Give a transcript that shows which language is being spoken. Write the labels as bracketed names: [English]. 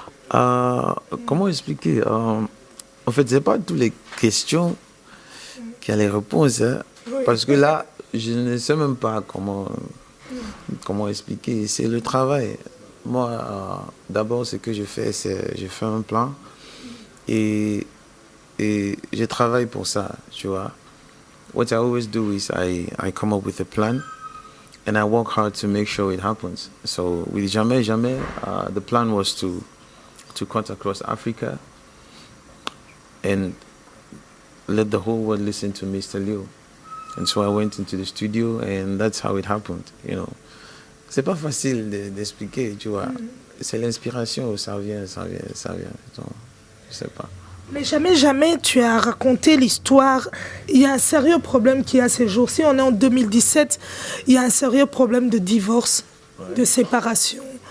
[French] Comment expliquer En fait, ce n'est pas toutes les questions qui ont les réponses. Hein, oui. Parce que là, je ne sais même pas comment expliquer. C'est le travail. Moi, d'abord, ce que je fais, c'est je fais un plan et je travaille pour ça, tu vois. [English] What I always do is I come up with a plan and I work hard to make sure it happens. So with Jamais Jamais, the plan was to cut across Africa and let the whole world listen to Mr. Leo. And so I went into the studio and that's how it happened, you know. [French] C'est pas facile d'expliquer, tu vois. C'est l'inspiration, ça vient. Donc, je sais pas. Mais jamais, jamais tu as raconté l'histoire. Il y a un sérieux problème qu'il y a ces jours-ci. On est en 2017. Il y a un sérieux problème de divorce, de séparation.